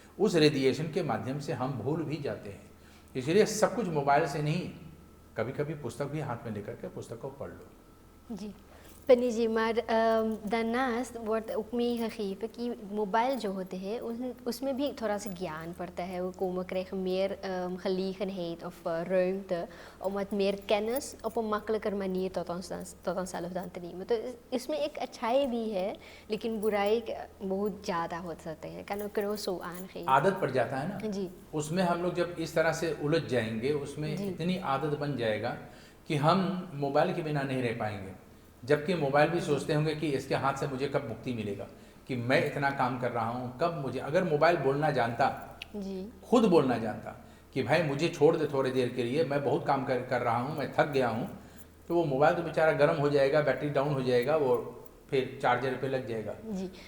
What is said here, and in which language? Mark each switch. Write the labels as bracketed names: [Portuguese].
[Hindi] उस रेडिएशन के माध्यम से हम भूल भी जाते हैं। इसलिए सब कुछ मोबाइल से नहीं, कभी कभी पुस्तक भी हाथ में लेकर के पुस्तक को पढ़ लो जी। Penny जी, [Dutch] maar daarnaast wordt ook meegegeven [Hindi] कि मोबाइल जो होते हैं उसमें भी थोड़ा सा ज्ञान पड़ता है। [Dutch] We krijgen meer gelegenheid of ruimte om wat meer kennis op een makkelijker manier tot onszelf dan te nemen। [Hindi] तो इसमें एक अच्छाई भी है, लेकिन बुराई बहुत ज़्यादा हो सकते हैं। [Dutch] kan ook zo aangeven। [Hindi] आदत पड़ जाता है ना जी, उसमें हम लोग जब इस तरह से उलझ जाएंगे, उसमें इतनी आदत बन जाएगा कि हम मोबाइल के बिना नहीं रह पाएंगे। जबकि मोबाइल भी सोचते होंगे कि इसके हाथ से मुझे कब मुक्ति मिलेगा, कि मैं इतना काम कर रहा हूँ, कब मुझे, अगर मोबाइल बोलना जानता जी, खुद बोलना जानता कि भाई मुझे छोड़ दे थोड़ी देर के लिए, मैं बहुत काम कर रहा हूँ, मैं थक गया हूँ, तो वो मोबाइल तो बेचारा गर्म हो जाएगा, बैटरी डाउन हो जाएगा, वो फिर चार्जर पे लग जाएगा जी।